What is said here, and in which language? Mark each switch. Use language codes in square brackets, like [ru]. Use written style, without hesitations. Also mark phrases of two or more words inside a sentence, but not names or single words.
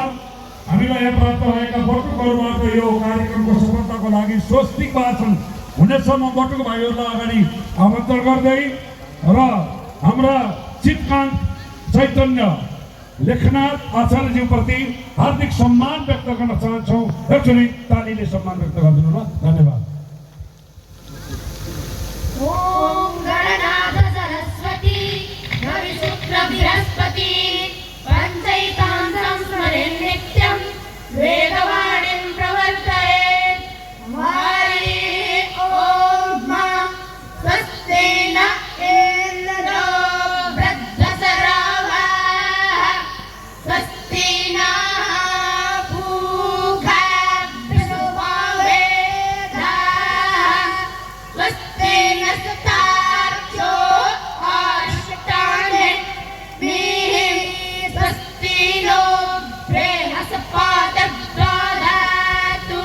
[ne] हामीलाई यहाँ प्राप्त भएका बटुकहरूबाट यो कार्यक्रमको सफलताको लागि स्वस्तिक भाषण हुनेसम्म बटुक भाइहरूलाई अगाडि आमन्त्रण गर्दै र हाम्रा चितकान्त चैतन्य लेखनाथ आचार्यज्यूप्रति हार्दिक सम्मान व्यक्त गर्न चाहन्छौँ। एकचोटि तालीले सम्मान व्यक्त गरिदिनु होला। धन्यवाद। [sa] ओम गणनाथ सरस्वती रविशुक्र बृहस्पति पंचैतांसं स्मरेन् नित्यं वेदवाणीं प्रवर्तयेत्। हरि ओम स्वस्ति न इन्द्रो वृद्धसरावः स्वस्ति नः पूषा विश्ववेदाः स्वस्ति नस्तार्क्ष्यो अरिष्टानेमिः स्वस्ति नो बृहस्पतिर्दधातु।